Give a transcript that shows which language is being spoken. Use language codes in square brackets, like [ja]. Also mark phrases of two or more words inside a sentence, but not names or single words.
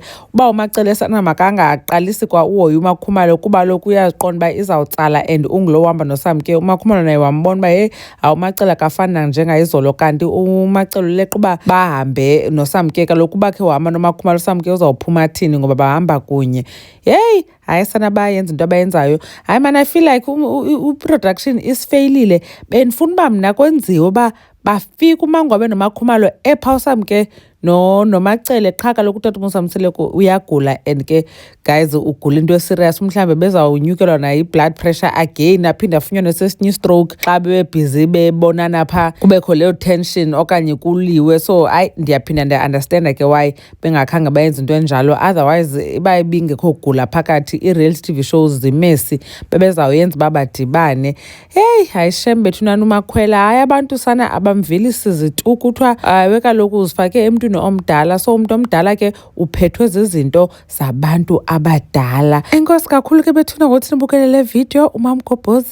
[xh] Uba uMacele sana makangaqalisi kwa uhoya uMakhumalo kuba loku uyaziqonda uba izawutsala and ungulo wahamba noSamke. uMakhumalo naye wambona uba hey uMacele akafani njengayizolo kanti uMacele uleqa uba bahambe noSamke. Kaloku uba khe wahamba noMakhumalo uSamke uzawuphuma athini ngoba bahamba kunye. Hey, hayi sana bayenza into abayenzayo. Hayi [en] man, I feel like [xh] uproduction isifeyilile. Bendifuna uba mna kwenziwe uba bafika uMangobe noMakhumalo epha uSamke noMacele qha kaloku utata uMusamseleku uyagula and ke guys ugula into eserious. Mhlawumbe bezawunyukelwa nayo i- [en] blood pressure [xh] again aphinde afunyanwe sesinye i-stroke xa bebebhizi bebonana pha kubekho leyo tension okanye kuliwe. So hayi ndiyaphinda ndiya-understanda ke why bengakhange bayenze into enjalo. Otherwise iba ibingekho gula phakathi i- [en] reality TV shows [xh] zimesi bebezawuyenza uba badibane. Hey, hayi shem bethunani uMakhwela. Hayi abantu sana abamvelisi zitu kuthiwa we kaloku uzifake emntwini omdala. So umntu omdala ke uphethwe zizinto zabantu abadala. Enkosi kakhulu ke bethuna ngokuthi nibukele le video.